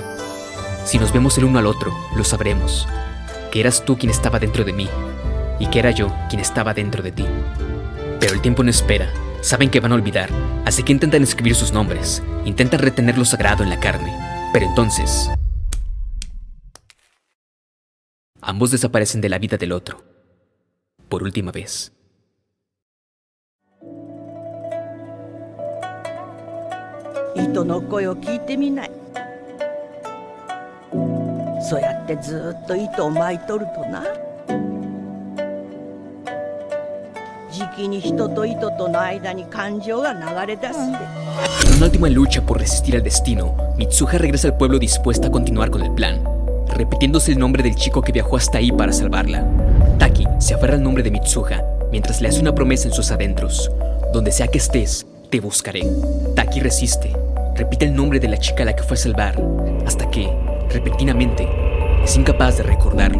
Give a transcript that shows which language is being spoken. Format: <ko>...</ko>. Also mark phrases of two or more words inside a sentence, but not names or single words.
<es>Si nos vemos el uno al otro, lo sabremos. Que eras tú quien estaba dentro de mí y que era yo quien estaba dentro de ti. Pero el tiempo no espera. Saben que van a olvidar, así que intentan escribir sus nombres. Intentan retener lo sagrado en la carne. Pero entonces... ambos desaparecen de la vida del otro, por última vez.</es> <ja>糸の声を聞いてみない。そうやってずっと糸を巻いとるとな、じきに人と糸との間に感情が流れ出すで。</ja> <es>En una última lucha por resistir al destino, Mitsuha regresa al pueblo dispuesta a continuar con el plan, repitiéndose el nombre del chico que viajó hasta ahí para salvarla. Taki se aferra al nombre de Mitsuha mientras le hace una promesa en sus adentros: donde sea que estés, te buscaré. Taki resiste, repite el nombre de la chica a la que fue a salvar, hasta que, repentinamente, es incapaz de recordarlo.</es>